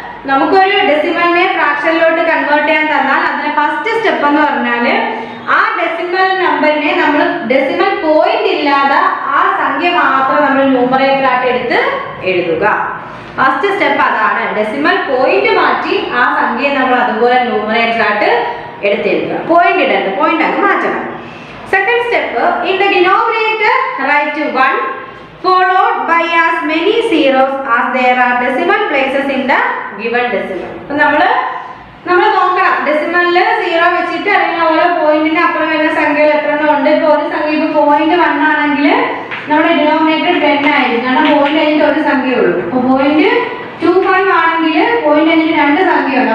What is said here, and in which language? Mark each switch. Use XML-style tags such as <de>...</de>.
<ml>നമുക്കൊരു ഡെസിമലിനെ ഫ്രാക്ഷനിലോട്ട് കൺവേർട്ട് ചെയ്യാൻ തന്നാൽ അതിന്റെ ഫസ്റ്റ് സ്റ്റെപ്പ് എന്ന് പറഞ്ഞാൽ ആ ഡെസിമൽ നമ്പറിനെ നമ്മൾ ഡെസിമൽ പോയിന്റ് ഇല്ലാതെ ആ സംഖ്യ മാത്രം നമ്മൾ ന്യൂമറേറ്റർ ആയിട്ട് എടുത്ത് എഴുതുക. ഫസ്റ്റ് സ്റ്റെപ്പ് അതാണ്. ഡെസിമൽ പോയിന്റ് മാറ്റി ആ സംഖ്യയെ നമ്മൾ അതുപോലെ ന്യൂമറേറ്റർ ആയിട്ട് എടുത്തെഴുതുക. പോയിന്റ് ഇടരുത്, പോയിന്റ് അങ്ങ് മാറ്റണം.</ml> <en>Second step, in the denominator write 1 followed by as many zeros as there are decimal places in the given decimal.</en> <ml>അപ്പോൾ നമ്മൾ നോക്കണം ഡെസിമലിൽ 0 വെച്ചിട്ട് അല്ലെങ്കിൽ ഓരോ പോയിന്റിന് അപ്പുറം വരുന്ന സംഖ്യകൾ എത്ര എണ്ണം ഉണ്ട്. ഇപ്പോൾ ഒരു സംഖ്യ ഇപ്പോൾ 0.1 ആണെങ്കിൽ നമ്മുടെ ഡിനോമിനേറ്റർ 10 ആയിരിക്കും. കാരണം പോയിന്റ് കഴിഞ്ഞിട്ട് ഒരു സംഖ്യയുള്ളൂ. അപ്പോൾ 0.25 ആണെങ്കിൽ പോയിന്റ് കഴിഞ്ഞിട്ട് 2 സംഖ്യയുണ്ട്.</ml>